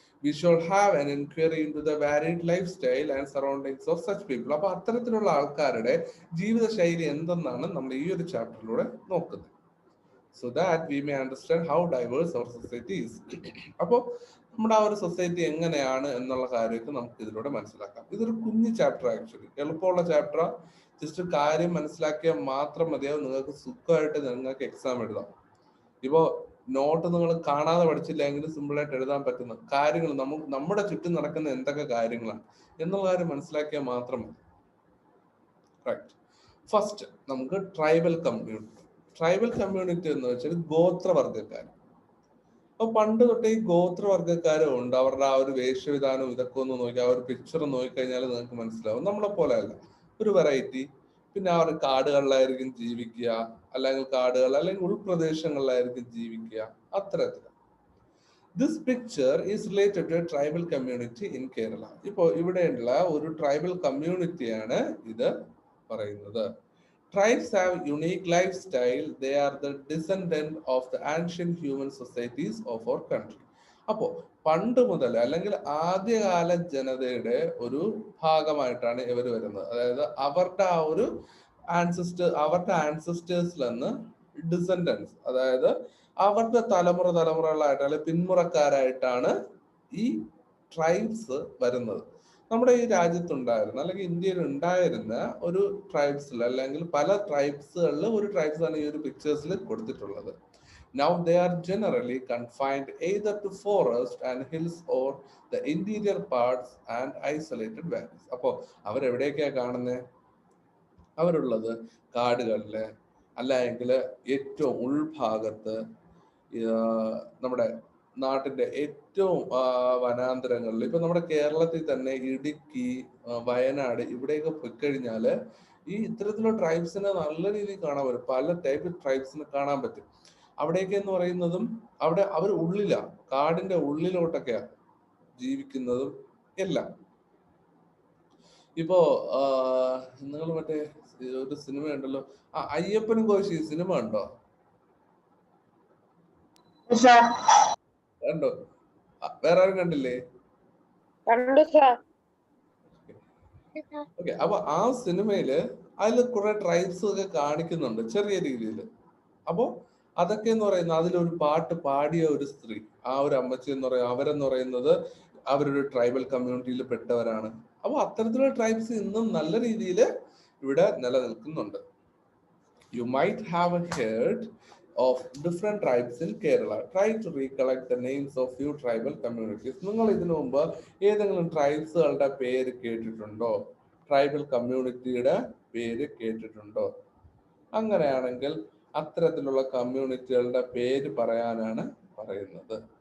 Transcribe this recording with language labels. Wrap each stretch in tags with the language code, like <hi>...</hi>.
<en>We should have an inquiry into the varied lifestyle and surroundings of such people.</en> <ml>അപ്പൊ അത്തരത്തിലുള്ള ആൾക്കാരുടെ ജീവിത ശൈലി എന്തെന്നാണ് നമ്മൾ ഈ ഒരു ചാപ്റ്ററിലൂടെ നോക്കുന്നത്.</ml> <en>So that we may understand how diverse our society is.</en> <ml>അപ്പോൾ നമ്മുടെ ആ ഒരു സൊസൈറ്റി എങ്ങനെയാണ് എന്നുള്ള കാര്യമൊക്കെ നമുക്ക് ഇതിലൂടെ മനസ്സിലാക്കാം. ഇതൊരു കുഞ്ഞു ചാപ്റ്റർ, ആക്ച്വലി എളുപ്പമുള്ള ചാപ്റ്റർ. ജസ്റ്റ് കാര്യം മനസ്സിലാക്കിയാൽ മാത്രം മതിയാവും, നിങ്ങൾക്ക് സുഖമായിട്ട് നിങ്ങൾക്ക് എക്സാം എഴുതാം. ഇപ്പോ നോട്ട് നിങ്ങൾ കാണാതെ പഠിച്ചില്ലെങ്കിൽ സിമ്പിളായിട്ട് എഴുതാൻ പറ്റുന്ന കാര്യങ്ങൾ, നമ്മുടെ ചുറ്റും നടക്കുന്ന എന്തൊക്കെ കാര്യങ്ങളാണ് എന്നുള്ള കാര്യം മനസ്സിലാക്കിയാൽ മാത്രം മതി. റൈറ്റ്. ഫസ്റ്റ് നമുക്ക് ട്രൈബൽ കമ്മ്യൂണിറ്റി. ട്രൈബൽ കമ്മ്യൂണിറ്റി എന്ന് വെച്ചാൽ ഗോത്രവർഗക്കാർ. അപ്പൊ പണ്ട് തൊട്ടേ ഈ ഗോത്രവർഗക്കാരും ഉണ്ട്. അവരുടെ ആ ഒരു വേഷവിധാനം ഇതൊക്കെ ഒന്ന് നോക്കി, ആ ഒരു പിക്ചർ നോക്കിക്കഴിഞ്ഞാൽ നിങ്ങൾക്ക് മനസ്സിലാവും. നമ്മളെ പോലെ അല്ല, ഒരു വെറൈറ്റി. പിന്നെ അവർ കാടുകളിലായിരിക്കും ജീവിക്കുക, അല്ലെങ്കിൽ അല്ലെങ്കിൽ ഉൾപ്രദേശങ്ങളിലായിരിക്കും ജീവിക്കുക, അത്തരത്തിൽ.</ml> <en>This picture is related to tribal community in Kerala.</en> <ml>ഇപ്പോൾ ഇവിടെയുള്ള ഒരു ട്രൈബൽ കമ്മ്യൂണിറ്റിയാണ് ഇത് പറയുന്നത്.</ml> <en>Tribes have unique lifestyle. They are the descendant of the ancient human societies of our country.</en> <ml>അപ്പോൾ പണ്ട് മുതൽ, അല്ലെങ്കിൽ ആദ്യകാല ജനതയുടെ ഒരു ഭാഗമായിട്ടാണ് ഇവർ വരുന്നത്. അതായത് അവരുടെ ആ ഒരു അവരുടെ ആൻസിസ്റ്റേഴ്സിൽ നിന്ന് ഡിസെൻഡൻസ്, അതായത് അവരുടെ തലമുറകളായിട്ട് അല്ലെങ്കിൽ പിന്മുറക്കാരായിട്ടാണ് ഈ ട്രൈബ്സ് വരുന്നത്. നമ്മുടെ ഈ രാജ്യത്തുണ്ടായിരുന്ന, അല്ലെങ്കിൽ ഇന്ത്യയിൽ ഉണ്ടായിരുന്ന ഒരു ട്രൈബ്സിൽ, അല്ലെങ്കിൽ പല ട്രൈബ്സുകളിൽ ഒരു ട്രൈബ്സ് ആണ് ഈ ഒരു പിക്ചേഴ്സിൽ കൊടുത്തിട്ടുള്ളത്.</ml> <en>Now they are generally confined either to forest and hills or the interior parts and isolated valleys.</en> <ml>അപ്പോൾ അവരെവിടെയൊക്കെയാ കാണുന്നത്? അവരുള്ളത് കാടുകളില്, അല്ല എങ്കിൽ ഏറ്റവും ഉൾഭാഗത്ത് നമ്മുടെ നാട്ടിന്റെ ഏറ്റവും വനാന്തരങ്ങളിൽ, ഇപ്പൊ നമ്മുടെ കേരളത്തിൽ തന്നെ ഇടുക്കി, വയനാട് ഇവിടെയൊക്കെ പോയിക്കഴിഞ്ഞാല് ഈ ഇത്തരത്തിലുള്ള ട്രൈബ്സിനെ നല്ല രീതിയിൽ കാണാൻ പറ്റും. പല ടൈപ്പ് ട്രൈബ്സിനെ കാണാൻ പറ്റും. അവിടെയൊക്കെ എന്ന് പറയുന്നതും അവിടെ അവർ ഉള്ളിലാ, കാടിന്റെ ഉള്ളിലോട്ടൊക്കെയാ ജീവിക്കുന്നതും എല്ലാം. ഇപ്പോ നിങ്ങൾ മറ്റേ ഒരു സിനിമ ഉണ്ടല്ലോ, അയ്യപ്പനും കോശി സിനിമ ഉണ്ടോ? കണ്ടോ? വേറെ ആരും കണ്ടില്ലേ? ഓക്കെ. അപ്പൊ ആ സിനിമയില് അതിൽ കുറെ ട്രൈബ്സ് ഒക്കെ കാണിക്കുന്നുണ്ട് ചെറിയ രീതിയിൽ. അപ്പോ അതൊക്കെ എന്ന് പറയുന്നത്, അതിലൊരു പാട്ട് പാടിയ ഒരു സ്ത്രീ, ആ ഒരു അമ്മച്ചി എന്ന് പറയുന്നത്, അവരെന്ന് പറയുന്നത് അവരൊരു ട്രൈബൽ കമ്മ്യൂണിറ്റിയിൽ പെട്ടവരാണ്. അപ്പൊ അത്തരത്തിലുള്ള ട്രൈബ്സ് ഇന്നും നല്ല രീതിയിൽ ഇവിടെ നിലനിൽക്കുന്നുണ്ട്.</ml> <en>You might have heard of different tribes in Kerala. Try to recollect the names of few tribal communities.</en> <ml>നിങ്ങൾ ഇതിനു മുമ്പ് ഏതെങ്കിലും ട്രൈബ്സുകളുടെ പേര് കേട്ടിട്ടുണ്ടോ? ട്രൈബൽ കമ്മ്യൂണിറ്റിയുടെ പേര് കേട്ടിട്ടുണ്ടോ? അങ്ങനെയാണെങ്കിൽ അത്തരത്തിലുള്ള കമ്മ്യൂണിറ്റികളുടെ പേര് പറയാനാണ് പറയുന്നത്.</ml>